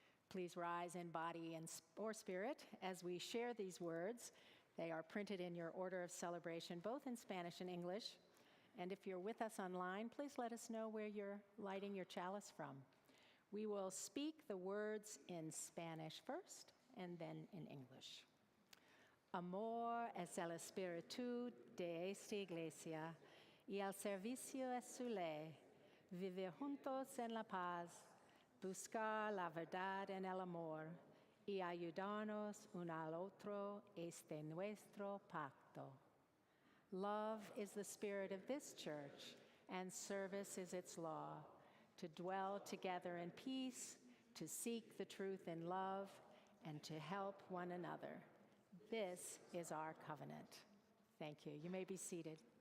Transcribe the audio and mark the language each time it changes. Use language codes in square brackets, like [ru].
[en] Please rise in body or spirit as we share these words. They are printed in your order of celebration, both in Spanish and English. And if you're with us online, please let us know where you're lighting your chalice from. We will speak the words in Spanish first and then in English. [es] Amor es el espíritu de esta iglesia y el servicio es su ley, vivir juntos en la paz, buscar la verdad en el amor y ayudarnos uno al otro este nuestro pacto. [en] Love is the spirit of this church, and service is its law, to dwell together in peace, to seek the truth in love, and to help one another. This is our covenant. Thank you. You may be seated.